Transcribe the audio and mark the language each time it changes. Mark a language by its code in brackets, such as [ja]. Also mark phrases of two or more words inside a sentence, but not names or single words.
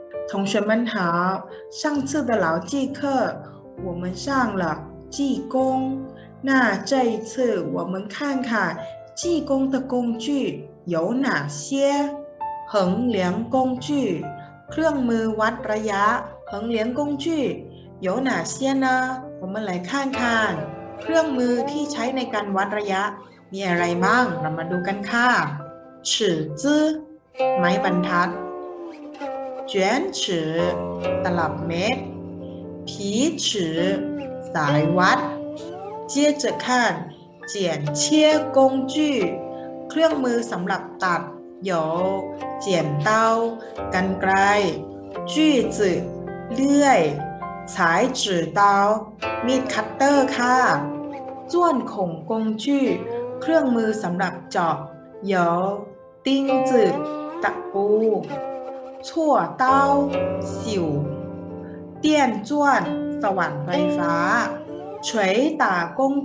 [zh] 同学们好，上次的牢记课我们上了记功，那这一次我们看看记功的工具有哪些？衡量工具， [th] เครื่องมือวัดระยะ [zh] 衡量工具有哪些呢？我们来看看 [th] เครื่องมือที่ใช้ในการวัดระยะมีอะไรบ้างเรามาดูกันค่ะ尺子ไม้บรรทัด卷尺ตลับเมตร皮尺สายวัด [zh] 接着看剪切工具 [th] เครื่องมือสำหรับตัด [zh] 有剪刀 [th] กรรไกร锯子เลื่อยฉายจื่อเตามีดคัตเตอร์ค่ะ [zh] 钻孔工具 [th] เครื่องมือสำหรับเจาะเหยาติ้งจืดตะปูชั่วเต้าสิวเตี้ยนจ้วนสว่านไฟฟ้าเฉวยตากง